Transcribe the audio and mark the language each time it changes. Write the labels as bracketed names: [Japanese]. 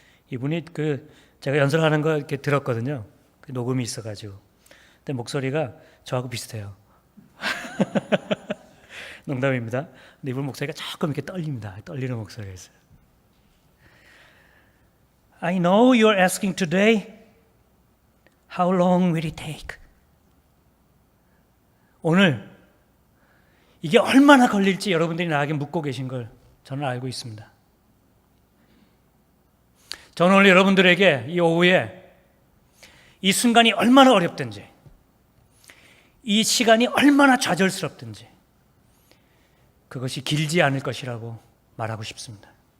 [Korean] 이분이 제가 연설하는 거 이렇게 들었거든요. 그 녹음이 있어가지고. 근데 목소리가 저하고 비슷해요. 농담입니다. 근데 이분 목소리가 조금 이렇게 떨립니다. 떨리는 목소리가 있어요. [English] I know you're asking today, how long will it take? [Korean] 오늘 이게 얼마나 걸릴지 여러분들이 나에게 묻고 계신 걸 저는 알고 있습니다. 저는 오늘 여러분들에게 이 오후에 이 순간이 얼마나 어렵든지, 이 시간이 얼마나 좌절스럽든지 그것이 길지 않을 것이라고 말하고 싶습니다.